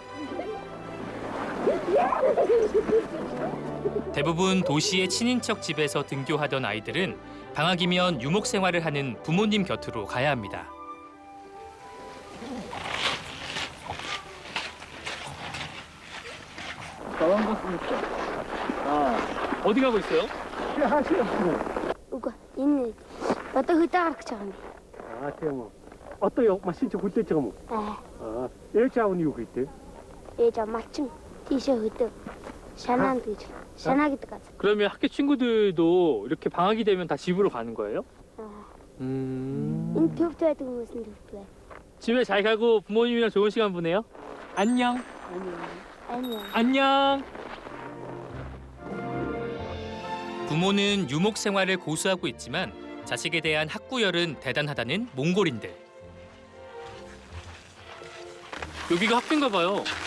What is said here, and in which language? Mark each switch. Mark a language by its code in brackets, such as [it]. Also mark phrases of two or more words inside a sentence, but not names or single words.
[ko] 대부분 도시의 친인척 집에서 등교하던 아이들은 방학이면 유목 생활을 하는 부모님 곁으로 가야 합니다. 어디 가고 있어요? [mn] Үгүй энэ одоо хөдөө гарах гэж байгаа юм. Тийм үү. Одоо машин чи хүлээж байгаа юм уу? Ээж аав нь юу хийдэг? Ээж аа малчин тийшээ хөдөө шанаанд гэж. шана гэдэг газар. [ko] 그러면 학교 친구들도 이렇게 방학이 되면 다 집으로 가는 거예요? [mn] Энэ төвд байдаг хүмүүс нь төвд бай. [ko] 집에 잘 가고 부모님이랑 좋은 시간 보내요. 안녕. 안녕. 안녕. 부모는 유목 생활을 고수하고 있지만 자식에 대한 학구열은 대단하다는 몽골인들. 여기가 학교인가 봐요.